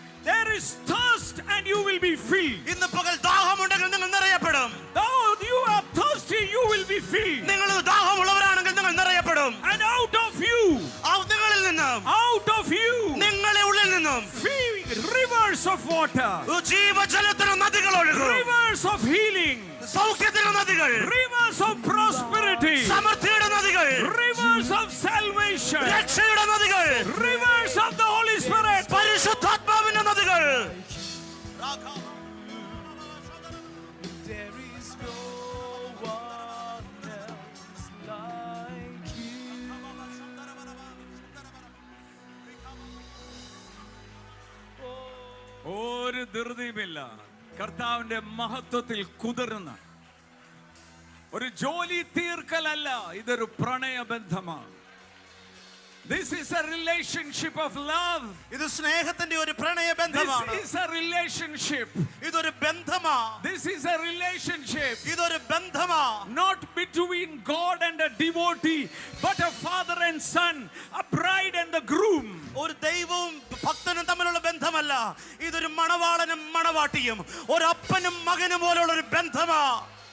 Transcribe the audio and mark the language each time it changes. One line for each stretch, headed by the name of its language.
English: There is thirst and you will be filled.
Malayalam: ഇന്ന് പകൽ ദാഹമുണ്ടെങ്കിൽ നിങ്ങൾ നിറയപ്പെടും.
English: Though you are thirsty, you will be filled.
Malayalam: നിങ്ങൾ ദാഹമുള്ളവരാണെങ്കിൽ നിങ്ങൾ നിറയപ്പെടും.
English: And out of you,
Malayalam: നിങ്ങളിൽ നിന്നും,
English: out of you,
Malayalam: നിങ്ങളുടെ ഉള്ളിൽ നിന്നും
English: rivers of water,
Malayalam: ജീവജലത്തിന് നദികൾ ഒഴുകും.
English: rivers of healing,
Malayalam: സൗഖ്യത്തിന്റെ നദികൾ,
English: rivers of prosperity,
Malayalam: സമൃദ്ധിയുടെ നദികൾ,
English: rivers of salvation,
Malayalam: രക്ഷയുടെ നദികൾ,
English: rivers of the Holy Spirit,
Malayalam: പരിശുദ്ധാത്മാവിന്റെ നദികൾ.
English: There is no one else like you.
Malayalam: ഒരു ധൃതിയുമില്ല. കർത്താവിന്റെ മഹത്വത്തിൽ കുതിർന്ന ഒരു ജോലി തീർക്കലല്ല, ഇതൊരു പ്രണയബന്ധമാണ്.
English: This is a relationship of love.
Malayalam: ഇത് സ്നേഹത്തിന്റെ ഒരു പ്രണയബന്ധമാണ്.
English: This is a relationship.
Malayalam: ഇതൊരു ബന്ധമാണ്.
English: This is a relationship.
Malayalam: ഇതൊരു ബന്ധമാണ്.
English: Not between God and a devotee, but a father and son, a bride and the groom.
Malayalam: ഒരു ദൈവവും ഭക്തനും തമ്മിലുള്ള ബന്ധമല്ല, ഇതൊരു മണവാളനും മണവാട്ടിയും, ഒരു അപ്പനും മകനും പോലുള്ള ഒരു ബന്ധമാണ്.